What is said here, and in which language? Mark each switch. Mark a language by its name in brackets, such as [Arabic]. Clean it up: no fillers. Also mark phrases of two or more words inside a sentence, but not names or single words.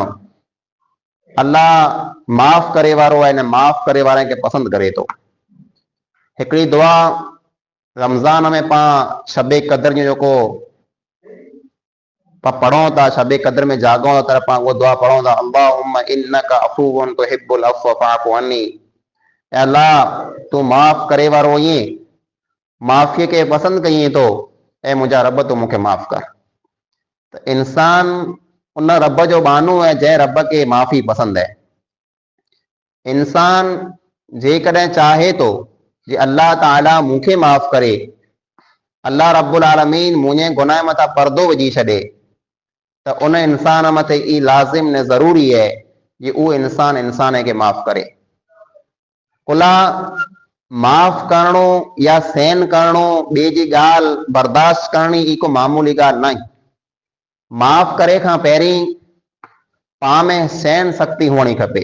[Sindhi] अल्लाह माफ़ करे वारो आहे, माफ़ करे वारे खे पसंदि करे थो। हिकिड़ी दुआ रमज़ान में पाण शबे क़द्र जो जेको पढ़ूं था, शबे क़द्र में जागूं था, त पाण उहा दुआ पढ़ूं था, [Arabic] اللهم إنك عفو تحب العفو فاعف عني. [Sindhi] अल्लाह तूं माफ़ करे वारो आहीं, माफ़ीअ खे पसंदि कईं थो, ऐं मुंहिंजा रब तूं मूंखे माफ़ कर। त इंसान उन रब जो बानो है जंहिं रब खे माफ़ी पसंदि है। इंसान जेकॾहिं चाहे थो जे अल्लाह ताला मूंखे माफ़ करे, अल्लाह रब्बुल आलमीन मुंहिंजे गुनाह मथां पर्दो विझी छॾे, त उन इंसान मथे ई लाज़िम ने ज़रूरी है कि उहो इंसान खे माफ़ करे। कुला माफ़ करणो या सहन करणो, ॿिए जी ॻाल्हि बर्दाश्त करणी, ई को मामूली ॻाल्हि न आहे। माफ़ करे खां पहिरीं पाण में सहन शक्ति हुअणी खपे।